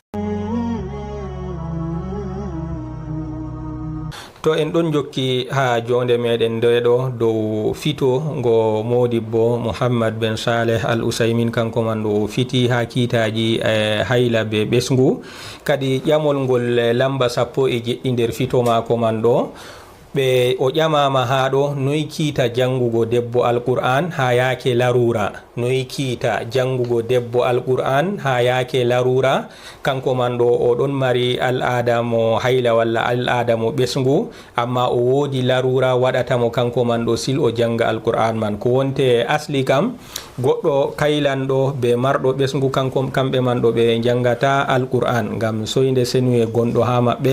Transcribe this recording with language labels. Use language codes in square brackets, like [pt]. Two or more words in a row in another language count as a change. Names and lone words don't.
[ff] To en ɗon jokki ha jonde meɗen ndeɗo dow fito ngo modibbo Mouhammad ben Saleh Al Uthaymin kanko man ɗo fiti ha kiitaji hayla be ɓesngu kadi ƴamol ngol lamba 11 nder fito maako man ɗo ɓe o ƴamama ha ɗo noyi kiita jangugo debbo alqur'an ha yake larura, noyi kiita jangugo debbo alqur'an ha yake larura. Kanko man ɗo oɗon mari al'ada mo hayla walla al'ada mo ɓesgu, amma o wodi larura waɗatamo kanko man ɗo sil o janga alqur'an man. Ko wonte asli kam goɗɗo kaylanɗo be marɗo ɓesgu kamɓe man ɗo ɓe jangata alqur'an ngam soyde senuye gonɗo ha maɓɓe.